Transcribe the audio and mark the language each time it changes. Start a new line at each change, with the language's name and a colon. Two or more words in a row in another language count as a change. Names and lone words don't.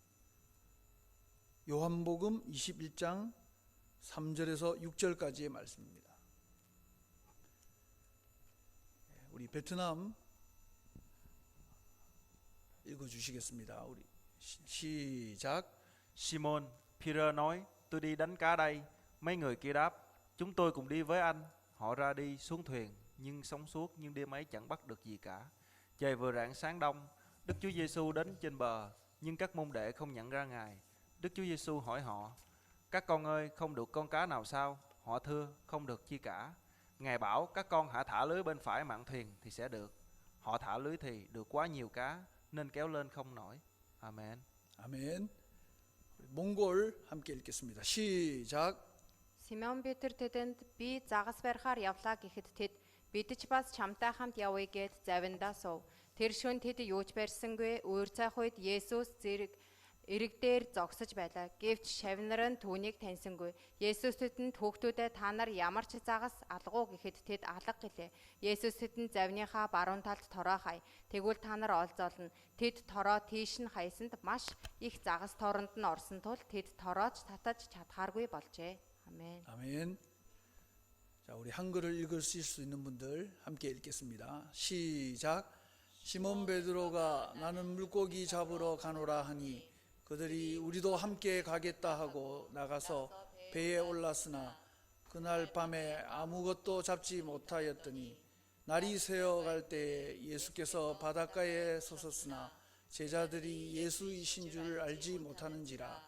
Korean: 요한복음 21장 3절에서 6절까지의 말씀입니다. 우리 베트남 읽어주시겠습니다. 우리 시작.
Vietnamese: Simon Peter nói, tôi đi đánh cá đây. Mấy người kia đáp, chúng tôi cùng đi với anh. Họ ra đi xuống thuyền, nhưng sóng suốt, nhưng đêm ấy chẳng bắt được gì cả. Trời vừa rạng sáng đông, Đức Chúa Giêsu đến trên bờ, nhưng các môn đệ không nhận ra Ngài. Đức Chúa Giêsu hỏi họ, các con ơi, không được con cá nào sao? Họ thưa, không được chi cả. Ngài bảo, các con hãy thả lưới bên phải mạn thuyền thì sẽ được. Họ thả lưới thì được quá nhiều cá, nên kéo lên không nổi. Amen.
Korean: 아멘. 몽골 함께 읽겠습니다. 시작.
Mongolian: Симеон Петр тэдэнд би загас барихаар явлаа гэхэд тэд бид ч бас чамтай хамт явъя гэд завиндаа суув. Тэр шөнө тэд юуч барьсангүй өөр цайх үед Есүс зэрэг эрэг дээр зогсож байлаа. Гэвч шавнар нь түүнийг таньсангүй. Есүс тэдэнд хүүхдүүдээ та нар ямар ч загас алгуу гэхэд тэд алга гэлээ. Есүс тэдэнд завныхаа баруун талд тороо хай. Тэгвэл та нар олзоолно. Тэд тороо тийш нь хайсанд маш их загас торонд нь орсон тул тэд торооч татаж чадхааргүй болжээ.
Korean: 아멘. 아멘. 자, 우리 한글을 읽으실 수 있는 분들 함께 읽겠습니다. 시작. 시몬 베드로가 나는 물고기 잡으러 가노라 하니 그들이 우리도 함께 가겠다 하고 나가서 배에 올랐으나 그날 밤에 아무것도 잡지 못하였더니 날이 새어갈 때 예수께서 바닷가에 서셨으나 제자들이 예수이신 줄 알지 못하는지라.